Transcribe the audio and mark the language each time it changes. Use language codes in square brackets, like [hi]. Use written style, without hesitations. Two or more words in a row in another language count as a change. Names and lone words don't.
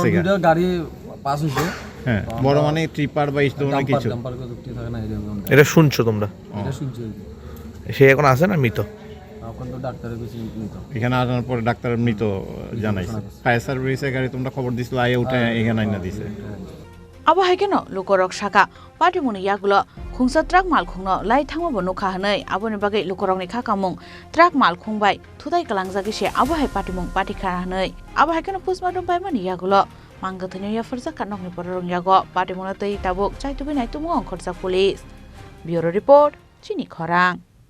[bn] গাড়ি পাস হইছে হ্যাঁ বড় মানে ট্রিপার বা এই ধরনের কিছু এটা শুনছো তোমরা এটা শুনছি সে এখন আছে না মৃত এখন তো ডাক্তারের বেশি মৃত এখানে আসার পরে ডাক্তার মৃত জানাইছে ফায়ার সার্ভিসের গাড়ি তোমরা খবর দিছিল আইয়া উঠে এখানে আইনা দিছে [trp] Abohai keno lukorok saka Patimungni yaglo khungsa truck mal khungno lai thangmo nukha hanai aboni bagai lukorok ni khakamung truck mal khungbai thudai kalangjagi se Abohai Patimung patikha hanai Abohai keno postmortem pai mani yaglo manggathani ya farja kanok ni porong yago Patimungna tei tabuk chai tubi nai tumu khorsa [en] police bureau report [trp] Chini Khorang